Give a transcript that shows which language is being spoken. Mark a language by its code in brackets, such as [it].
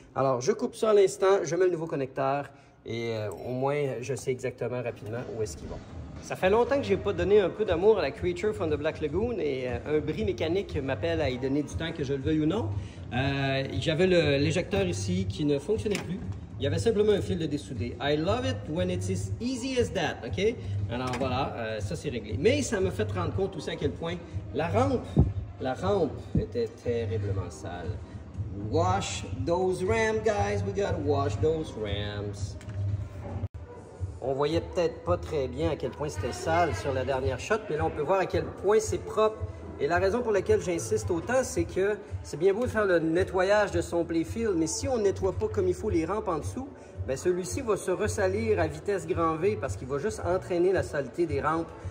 [fr] Alors, je coupe ça à l'instant, je mets le nouveau connecteur et au moins, je sais exactement rapidement où est-ce qu'ils vont. Ça fait longtemps que je n'ai pas donné un peu d'amour à la Creature from the Black Lagoon et un bris mécanique m'appelle à y donner du temps, que je le veuille ou non. J'avais l'éjecteur ici qui ne fonctionnait plus. Il y avait simplement un fil de dessoudé. [en] I love it when it's as easy as that, OK? [fr] Alors voilà, ça c'est réglé. Mais ça m'a fait rendre compte aussi à quel point la rampe était terriblement sale. [en] Wash those rams, guys. We gotta wash those rams. [fr] On voyait peut-être pas très bien à quel point c'était sale sur la dernière shot, mais là on peut voir à quel point c'est propre. Et la raison pour laquelle j'insiste autant, c'est que c'est bien beau de faire le nettoyage de son playfield, mais si on ne nettoie pas comme il faut les rampes en dessous, bien celui-ci va se ressalir à vitesse grand V parce qu'il va juste entraîner la saleté des rampes